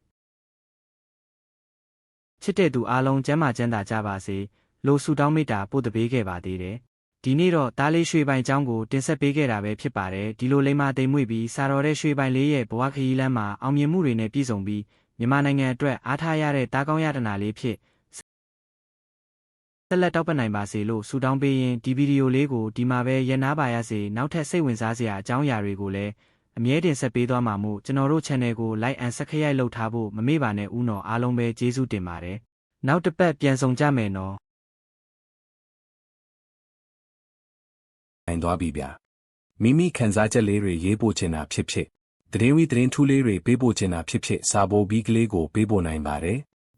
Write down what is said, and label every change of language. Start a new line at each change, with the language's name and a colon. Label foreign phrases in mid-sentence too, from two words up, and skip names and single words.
Burmese: ချစ်တဲ့သူအားလုံးကျမ်းမာချမ်းသာကြပါစေလို့ဆုတောင်းမေတ္တာပို့တပေးခဲ့ပါသေးတယ်ဒီနေ့တော့သားလေးရွှေပိုင်ကျောင်းကိုတင်ဆက်ပေးခဲ့တာပဲဖြစ်ပါတယ်ဒီလိုလိမ္မာတိမ်မွေ့ပြီးစာတော်တဲ့ရွှေပိုင်လေးရဲ့ဘဝခရီးလမ်းမှာအောင်မြင်မှုတွေနဲ့ပြည့်စုံပြီးမြန်မာနိုင်ငံအတွက်အားထားရတဲ့တားကောင်းရတနာလေးဖြစ် ဆက်လက်တောက်ပနိုင်ပါစေလို့ဆုတောင်းပေးရင်ဒီဗီဒီယိုလေးကိုဒီမှာပဲရပ်နားပါရစေနောက်ထပ်စိတ်ဝင်စားစရာအကြောင်းအရာတွေကိုလည်းအမြဲတင်ဆက်ပေးသွားမှာမို့ကျွန်တော်တို့ channel ကို
English: like and subscribe
Burmese: လုပ်ထားဖို့မမေ့ပါနဲ့ဦးနော်အားလုံးပဲကျေးဇူးတင်ပါတယ်နောက်တစ်ပတ်ပြန်ဆောင်ကြမယ်နော် နိုင်သွားပြီဗျာမိမိခံစားချက်လေးတွေရေးပို့ချင်တာဖြစ်ဖြစ်သတင်းဝီသတင်းထူးလေးတွေပေးပို့ချင်တာဖြစ်ဖြစ်စာပို့ပြီးကလေးကိုပေးပို့နိုင်ပါတယ်